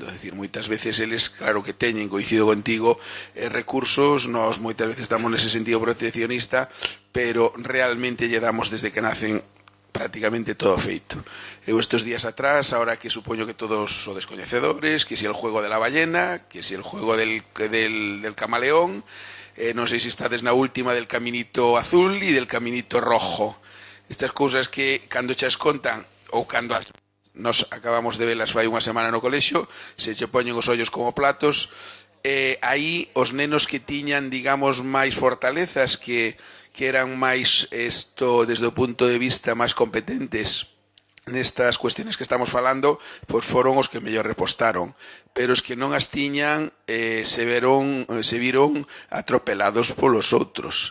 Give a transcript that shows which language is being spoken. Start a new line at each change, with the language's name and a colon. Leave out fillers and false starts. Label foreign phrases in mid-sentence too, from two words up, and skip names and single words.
Galician: É dicir, moitas veces eles, claro que teñen, coincido contigo, recursos, nós moitas veces estamos nese sentido proteccionista, pero realmente lle damos desde que nacen prácticamente todo feito. Eu estes días atrás, ahora que supoño que todos o descoñecedores,
Spanish: que si el juego de la ballena, que si el juego del camaleón,
Galician: non sei se estades na última del caminito azul e del caminito rojo. Estas cousas que cando xa es contan ou cando nos acabamos de velas fai unha semana no colexio, se che poñen os ollos como platos, aí os nenos que tiñan, digamos, máis fortalezas, que eran máis isto desde o punto de vista máis competentes nestas cuestiones que estamos falando, pois foron os que mellor repostaron, pero os que non as tiñan se viron atropelados polos outros.